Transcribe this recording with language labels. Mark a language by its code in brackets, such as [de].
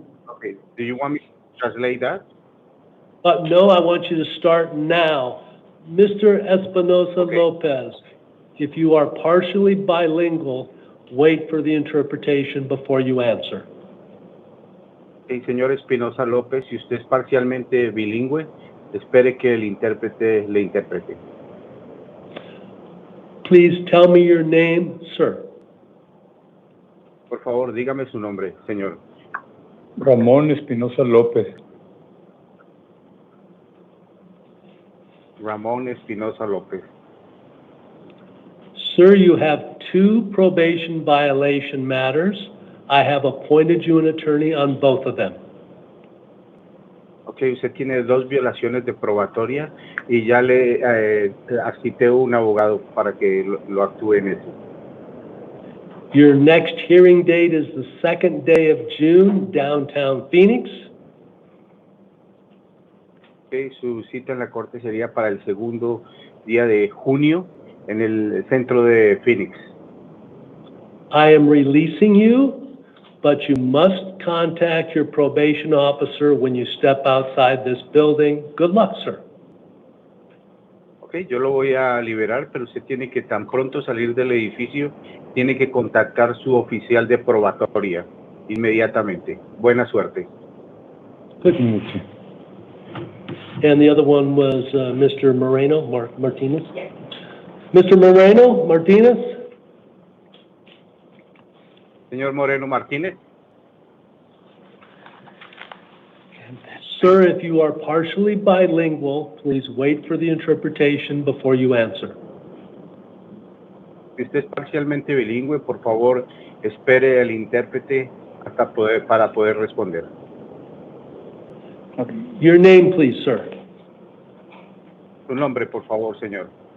[en] Okay. Do you want me to translate that? No, I want you to start now. Mr. Espinosa Lopez, if you are partially bilingual, wait for the interpretation before you answer. [es] Okay, señor Espinosa López, si usted es parcialmente bilingüe, espere que el intérprete le interprete. [en] Please tell me your name, sir. [es] Por favor, dígame su nombre, señor. Ramón Espinosa López. Ramón Espinosa López. [en] Sir, you have 2 probation violation matters. I have appointed you an attorney on both of them. [es] Ok, usted tiene 2 violaciones de probatoria y ya le asiste un abogado para que lo actúe en eso. [en] Your next hearing date is the 2nd day of June, downtown Phoenix. [es] Okay, su cita en la corte sería para el 2º día de junio en el centro de Phoenix. [en] I am releasing you, but you must contact your probation officer when you step outside this building. Good luck, sir. [es] Ok, yo lo voy a liberar, pero usted tiene que tan pronto salir del edificio, tiene que contactar su oficial de probatoria inmediatamente. Buena suerte. [en] Good. And the other one was Mr. Moreno Martinez. Yes. Mr. Moreno Martinez. [es] Señor Moreno Martínez. [en] Sir, if you are partially bilingual, please wait for the interpretation before you answer. [es] Si usted es parcialmente bilingüe, por favor, espere al intérprete para poder responder. [en] Okay. Your name, please, sir. [es] Su nombre, por favor, señor.